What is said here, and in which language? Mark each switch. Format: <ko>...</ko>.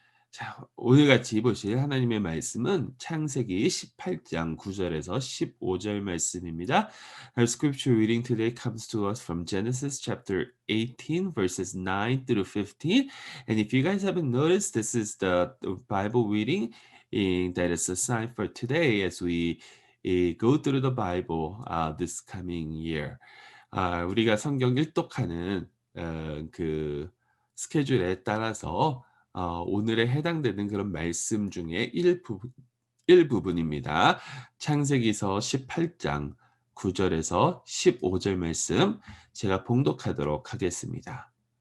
<ko>자, 오늘 같이 보실 하나님의 말씀은 창세기 18장 9절에서 15절 말씀입니다.</ko> <en>Our scripture reading today comes to us from Genesis chapter 18 verses 9 through 15. And if you guys haven't noticed, this is the Bible reading that is assigned for today as we go through the Bible this coming year.</en> <ko>우리가 성경 일독하는 그 스케줄에 따라서 오늘에 해당되는 그런 말씀 중에 일부분입니다. 창세기서 18장 9절에서 15절 말씀 제가 봉독하도록 하겠습니다.</ko>